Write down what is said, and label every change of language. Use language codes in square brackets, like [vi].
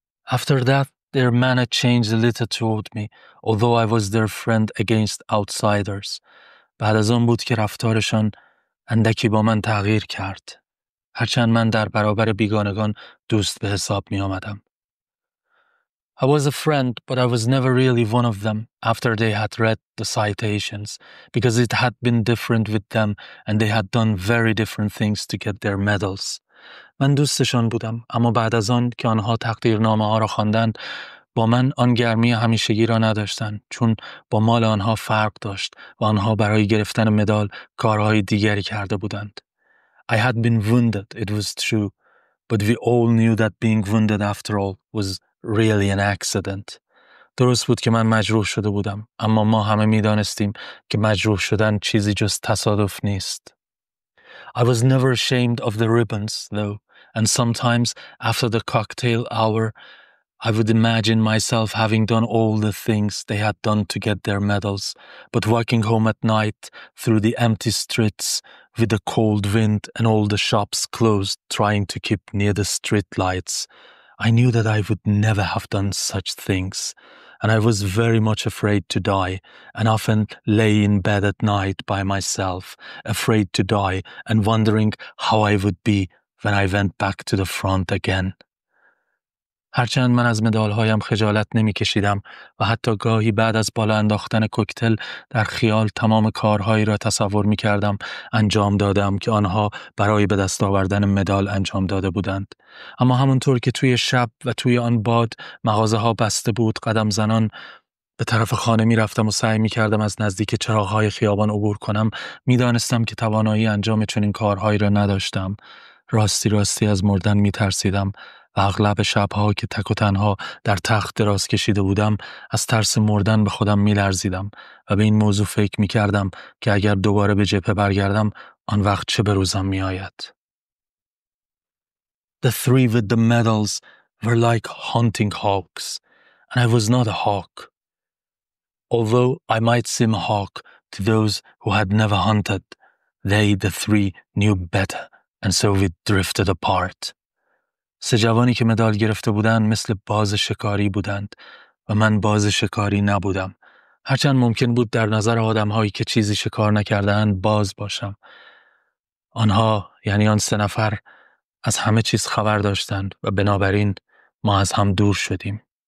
[en] After that, their manner changed a little toward me, although I was their friend against outsiders. [fa] بعد از آن بود که رفتارشان اندکی با من تغییر کرد. هرچند من در برابر بیگانگان دوست به حساب می آمدم. [en] I was a friend, but I was never really one of them after they had read the citations, because it had been different with them and they had done very different things to get their medals. [fa] من دوستشان بودم، اما بعد از آن که آنها تقدیرنامه ها را خواندند، با من آن گرمی همیشگی را نداشتند، چون با مال آنها فرق داشت و آنها برای گرفتن مدال کارهای دیگری کرده بودند. [en] I had been wounded, it was true, but we all knew that being wounded after all was really an accident. [fa] درست بود که من مجروح شده بودم، اما ما همه می دانستیم که مجروح شدن چیزی جز تصادف نیست. [en] I was never ashamed of the ribbons, though, and sometimes after the cocktail hour, I would imagine myself having done all the things they had done to get their medals, but walking home at night through the empty streets with the cold wind and all the shops closed, trying to keep near the street lights. I knew that I would never have done such things, and I was very much afraid to die, and often lay in bed at night by myself, afraid to die and wondering how I would be when I went back to the front again. [fa] هرچند من از مدالهایم خجالت نمی کشیدم و حتی گاهی بعد از بالا انداختن کوکتل در خیال تمام کارهایی را تصور می کردم انجام دادم که آنها برای به دست آوردن مدال انجام داده بودند. اما همونطور که توی شب و توی آن باد مغازه ها بسته بود، قدم زنان به طرف خانه می رفتم و سعی می کردم از نزدیک چراغ‌های خیابان عبور کنم، می دانستم که توانایی انجام چنین کارهایی را نداشتم. راستی از مردن می ترسیدم و اغلب شبها که تک و تنها در تخت دراز کشیده بودم از ترس مردن به خودم می لرزیدم و به این موضوع فکر می کردم که اگر دوباره به جبهه برگردم آن وقت چه به روزم می آید. [en] The three with the medals were like hunting hawks, and I was not a hawk. Although I might seem a hawk to those who had never hunted, they, the three, knew better, and so we drifted apart. [fa] سه جوانی که مدال گرفته بودند مثل باز شکاری بودند و من باز شکاری نبودم. هرچند ممکن بود در نظر آدم‌هایی که چیزی شکار نکرده‌اند باز باشم. آنها، یعنی آن سه نفر، از همه چیز خبر داشتند و بنابراین ما از هم دور شدیم.